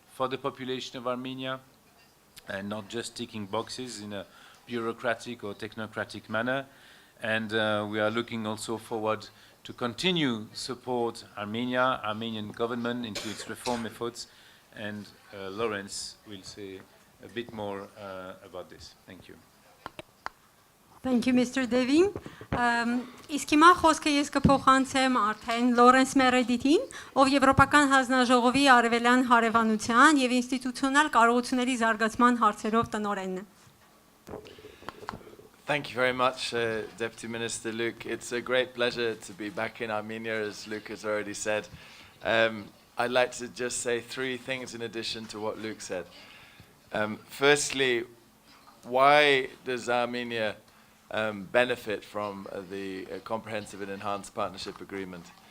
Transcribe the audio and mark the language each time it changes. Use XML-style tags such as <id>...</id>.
<en>for the population of Armenia, and not just ticking boxes in a bureaucratic or technocratic manner. And we are looking also forward to continue support Armenia, Armenian government into its reform efforts. And Lawrence will say a bit more about this. Thank you. Thank you, Mr. Devin.</en> <hy>Իսկ հիմա խոսքը ես կփոխանցեմ արդեն Լորենս Մերեդիթին, ով Եվրոպական հանձնաժողովի արևելյան հարևանության եւ ինստիտուցիոնալ կարողությունների զարգացման հարցերով տնօրենն է։</hy> <en>Thank you very much, Deputy Minister Luke. It's a great pleasure to be back in Armenia, as Luke has already said. I'd like to just say three things in addition to what Luke said. Firstly, why does Armenia benefit from the Comprehensive and Enhanced Partnership Agreement?</en>